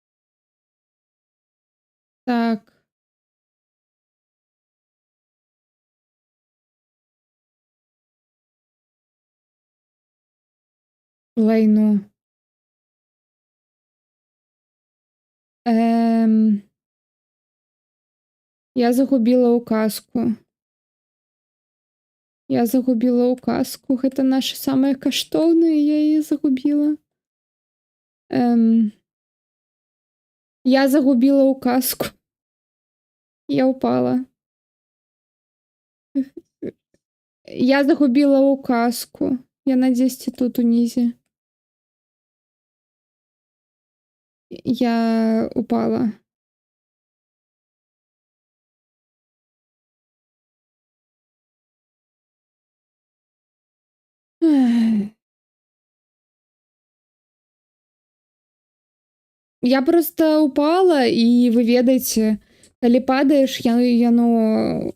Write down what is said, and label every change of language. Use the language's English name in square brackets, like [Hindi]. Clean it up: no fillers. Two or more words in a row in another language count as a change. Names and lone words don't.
[Belarusian] Так. Лайно. Я загубила указку. Я загубила указку. Гэта наша самая каштоўная, я яе загубила. Я загубила указку. Я упала. Я загубила указку. Яна дзесьці тут унізе. Я упала. Я просто упала, і вы ведаеце, калі падаеш, яно...